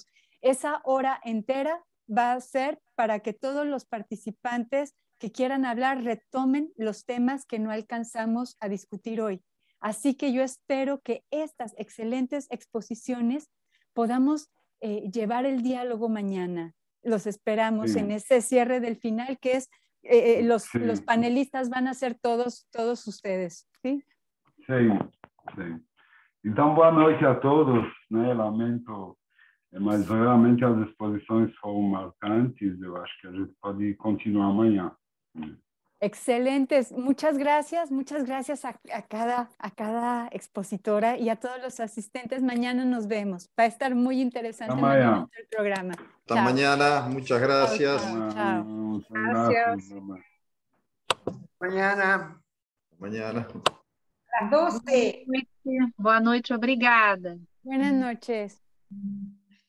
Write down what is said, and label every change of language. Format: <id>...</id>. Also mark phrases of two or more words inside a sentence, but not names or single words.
<es>Esa hora entera va a ser para que todos los participantes que quieran hablar retomen los temas que no alcanzamos a discutir hoy. Así que yo espero que estas excelentes exposiciones podamos llevar el diálogo mañana. Los esperamos en ese cierre del final, que es los panelistas van a ser todos ustedes. ¿Sí?</es> <pt>Sim. Então, boa noite a todos, né? Lamento, mas realmente as exposições foram marcantes. Eu acho que a gente pode continuar amanhã.</pt> <es>Excelentes, muchas gracias a cada expositora y a todos los asistentes. Mañana nos vemos, va a estar muy interesante mañana el programa. Hasta mañana, muchas gracias. Chao. Gracias. Mañana.</es> <pt>Às 12. Boa noite, obrigada.</pt> <es>Buenas noches.</es>